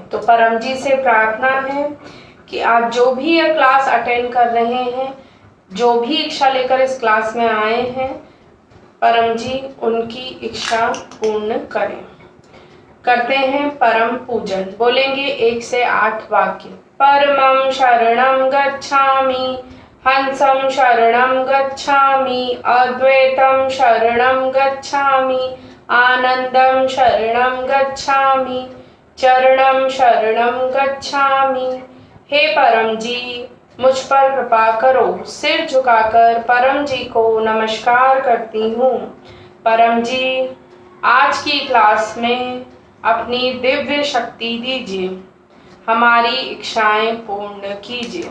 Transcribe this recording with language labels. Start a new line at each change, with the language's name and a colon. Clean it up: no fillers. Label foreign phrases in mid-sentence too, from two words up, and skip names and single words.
Hindi: तो परम जी से प्रार्थना है कि आज जो भी ये क्लास अटेंड कर रहे हैं, जो भी इच्छा लेकर इस क्लास में आए हैं, परम जी उनकी इच्छा पूर्ण करें। करते हैं परम पूजन। बोलेंगे 1 से 8 वाक्य।
Sanskrit: परमं शरणं गच्छामि, हंसं शरणं गच्छामि, अद्वैतं शरणं गच्छामि, आनंदं शरणं गच्छामि, चरणं शरणं गच्छामि।
Hindi: हे परम जी, मुझ पर कृपा करो। सिर झुकाकर परम जी को नमस्कार करती हूँ। परम जी, आज की क्लास में अपनी दिव्य शक्ति दीजिए, हमारी इच्छाएं पूर्ण कीजिए।